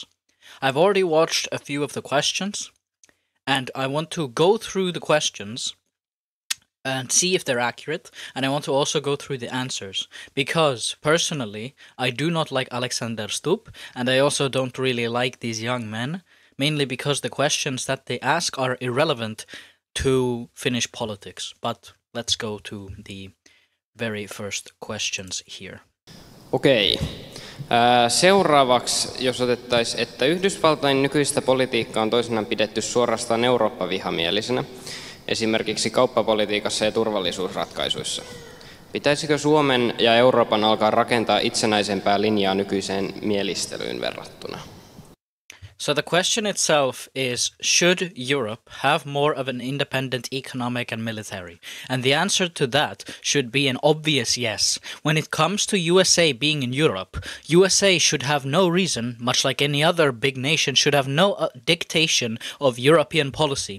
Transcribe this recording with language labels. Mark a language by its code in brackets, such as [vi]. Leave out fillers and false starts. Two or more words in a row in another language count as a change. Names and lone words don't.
[en] I've already watched a few of the questions, and I want to go through the questions and see if they're accurate, and I want to also go through the answers, because personally I do not like Alexander Stubb, and I also don't really like these young men, mainly because the questions that they ask are irrelevant to Finnish politics. But let's go to the very first questions here. [fi] Okei. Seuraavaksi, jos otettaisiin, että Yhdysvaltain nykyistä politiikkaa on toisinaan pidetty suorastaan Eurooppa-vihamielisenä, esimerkiksi kauppapolitiikassa ja turvallisuusratkaisuissa. Pitäisikö Suomen ja Euroopan alkaa rakentaa itsenäisempää linjaa nykyiseen mielistelyyn verrattuna? [en] So the question itself is, should Europe have more of an independent economic and military? And the answer to that should be an obvious yes. When it comes to USA being in Europe, USA should have no reason, much like any other big nation, should have no dictation of European policy.